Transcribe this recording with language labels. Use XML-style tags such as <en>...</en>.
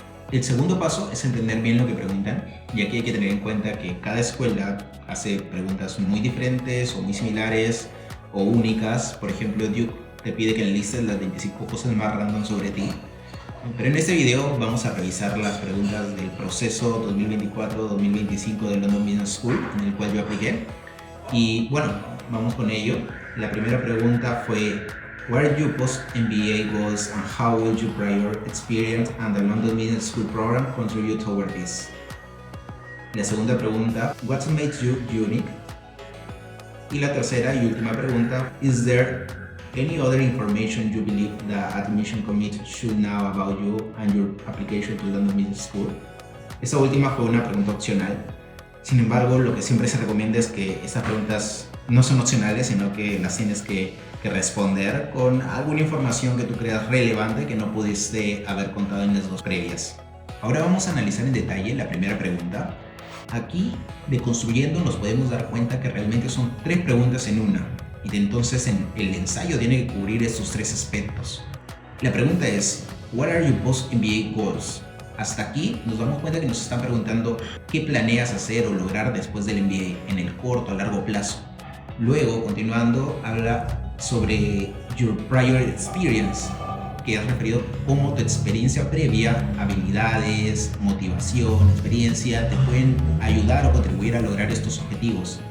<es>El segundo paso es entender bien lo que preguntan, y aquí hay que tener en cuenta que cada escuela hace preguntas muy diferentes o muy similares o únicas. Por ejemplo, Duke te pide que enlistes las 25 cosas más random sobre ti. Pero en este video vamos a revisar las preguntas del proceso 2024-2025 de London Business School, en el cual yo apliqué. Y bueno, vamos con ello. La primera pregunta fue:</es> <en>what are your post-MBA goals and how will your prior experience and the London Business School program contribute toward this?</en> <es>La segunda pregunta:</es> <en>what makes you unique?</en> <es>Y la tercera y última pregunta:</es> <en>is there any other information you believe the admission committee should know about you and your application to London Business School?</en> <es>Esta última fue una pregunta opcional. Sin embargo, lo que siempre se recomienda es que estas preguntas no son opcionales, sino que las tienes que responder con alguna información que tú creas relevante que no pudiste haber contado en las 2 previas. Ahora vamos a analizar en detalle la primera pregunta. Aquí, de construyendo, nos podemos dar cuenta que realmente son 3 preguntas en una. Y entonces el ensayo tiene que cubrir estos 3 aspectos. La pregunta es:</es> <en>what are your post-MBA goals?</en> <es>Hasta aquí nos damos cuenta que nos están preguntando qué planeas hacer o lograr después del MBA en el corto o largo plazo. Luego, continuando, habla sobre</es> <en>your prior experience,</en> <es>que es referido cómo tu experiencia previa, habilidades, motivación, experiencia te pueden ayudar o contribuir a lograr estos objetivos.</es>